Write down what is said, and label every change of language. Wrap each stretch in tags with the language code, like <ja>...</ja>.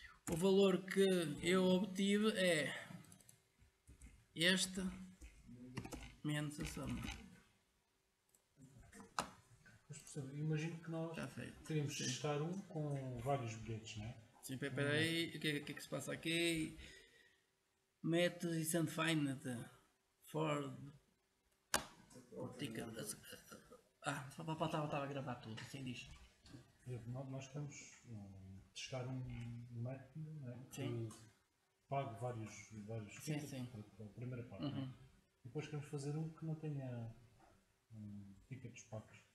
<pt>O valor que eu obtive é este menos a soma. Mas, percebe, imagino que nós teríamos de testar um com vários bilhetes, não é? Sim, espera aí. O que é que se passa aqui?</pt> <en>Methods is undefined for ticket.</en> <pt>Estava a gravar tudo, assim diz. Nós queremos testar um método, não é? Sim. Que pague vários tickets sim. para a primeira parte. Não é? Depois queremos fazer um que não tenha tickets pagos.</pt>